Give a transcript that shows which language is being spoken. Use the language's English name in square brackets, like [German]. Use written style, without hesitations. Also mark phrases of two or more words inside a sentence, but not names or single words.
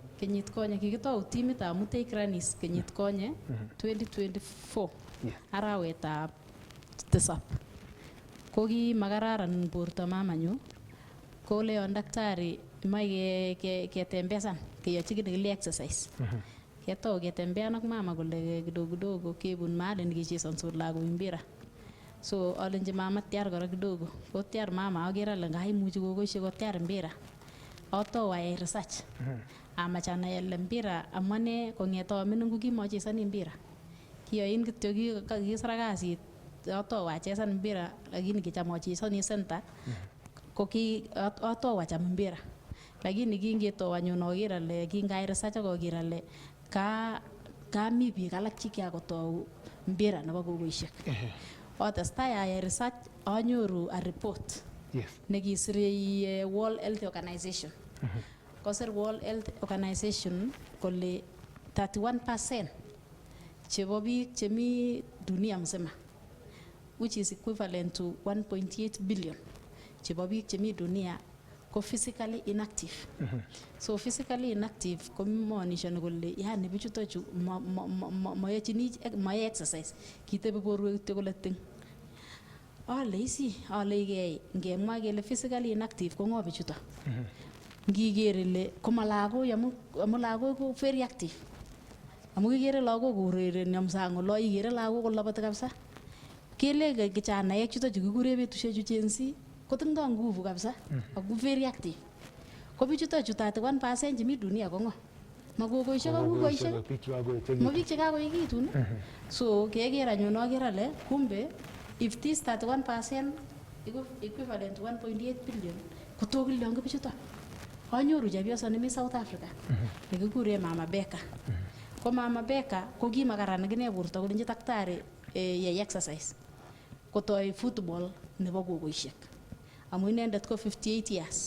[Kalenjin] Kenyit konye kikitou timitab Mutei Grannies kenyit konye 2024 arawetab 7. Ko kimakararan borto mamanyu ko leon daktari imoe ketembesan keyochi kit nekile exercise. Ketou ketembean ak mama kole [Swahili] kidogo kidogo [Kalenjin] kebun mahali nikichesansot lagok mpira. So alenji mama tiar kora kidogo. Ko tiar mama aker ale ngaimuchi kokoisiek kotiar mpira. Atou ayai research. Amach anai ale mpira amane kong'ete aming'in ko kimachesani mpira. Kiyoin kityo kikisra kasit atou achesan mpira lakini kicham achesani center ko atou acham mpira. Lakini kingetou anyun aker ale kingayai research akoker ale kami biik alak chekiakotou mpira nebo kokoisiek. Atestai ayai research anyoru [English] a report. [Kalenjin] Nekisire World Health Organization. Kosir World Health Organization kole 31% chebo biik chemi [Swahili] dunia mzima, [English] which is equivalent to 1.8 billion [Kalenjin] chebo biik chemi dunia ko [English] physically inactive. [Kalenjin] So [English] physically inactive [Kalenjin] ko maanishani kole yani bichuto chu mayae exercise, kitebe borwek kityo kole ting. Ale ngemwa kele [English] physically inactive [Kalenjin] ko ng'o bichuto? Ngiker ile koma lagok amu lagok ko [English] very active. [Kalenjin] Amu kikere lagok kourereni am sang olo ikere lagok koloboti kabisa. Kele kijanaek chuto chu kikure betusiek chu Gen Z kotindoi nguvu kabisa ako [English] very active. [Kalenjin] Ko bichuto chu 31% chemi dunia ko ng'o? Makokoisiek ak kukoisiek. Ma biik chekakoekitun. So keker anyun aker ale kumbe [English] if this 31% equivalent to 1.8 billion [Kalenjin] kotokilyon ko bichuto. Anyoru chepyoso nemi South Africa nekikure Mama Becca. Ko Mama Becca ko kimakaran akine borto kolenji daktari yai exercise. kotoi football nebo gogoishek. Amu inendet ko 58 years.